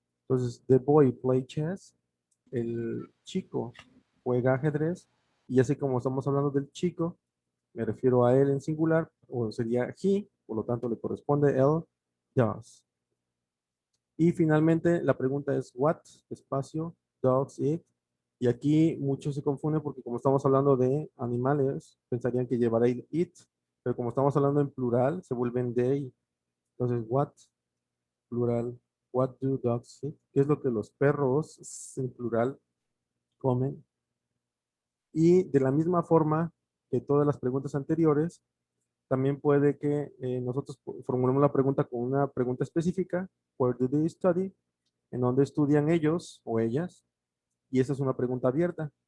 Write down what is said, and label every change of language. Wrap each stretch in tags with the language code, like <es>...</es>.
<es>Entonces,</es> <en>the boy play chess,</en> <es>el chico juega ajedrez, y así como estamos hablando del chico, me refiero a él en singular, o sería he, por lo tanto le corresponde el does. Y finalmente la pregunta es what, espacio,</es> <en>dogs eat.</en> <es>Y aquí muchos se confunden porque como estamos hablando de animales, pensarían que llevará el eat, pero como estamos hablando en plural, se vuelven they.</es> <en>Entonces, what, plural, what do dogs eat?</en> <es>¿Qué es lo que los perros, en plural, comen? Y de la misma forma que todas las preguntas anteriores, también puede que nosotros formulemos la pregunta con una pregunta específica,</es> <en>where do they study?</en> <es>¿En dónde estudian ellos o ellas? Y esa es una pregunta abierta.</es>